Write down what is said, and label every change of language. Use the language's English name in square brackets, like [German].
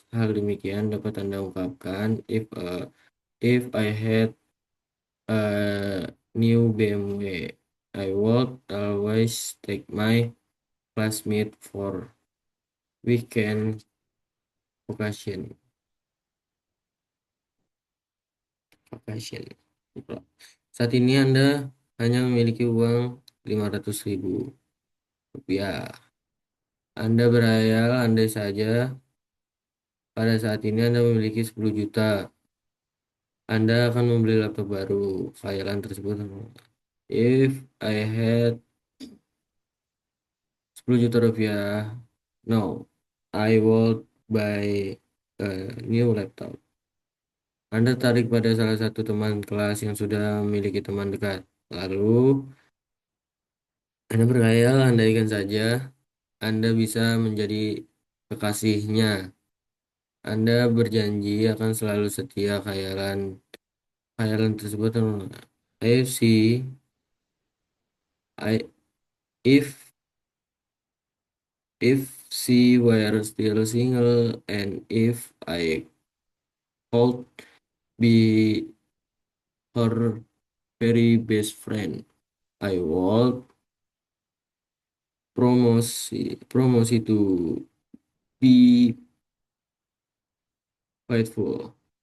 [Indonesian] Hal demikian dapat Anda ungkapkan [English] if I had a new BMW, I would always take my classmate for weekend vacation. Vacation. [Indonesian] Saat ini Anda hanya memiliki uang 500.000 rupiah. Anda berhayal andai saja pada saat ini Anda memiliki 10 juta. Anda akan membeli laptop baru. Khayalan tersebut, [English] if I had 10 juta rupiah, no, I would buy a new laptop. [Indonesian] Anda tarik pada salah satu teman kelas yang sudah memiliki teman dekat. Lalu, Anda berkhayal, andaikan saja Anda bisa menjadi kekasihnya. Anda berjanji akan selalu setia. Khayalan tersebut, [English] I see, I if she were still single and if I could be her very best friend, I would promosi to be faithful.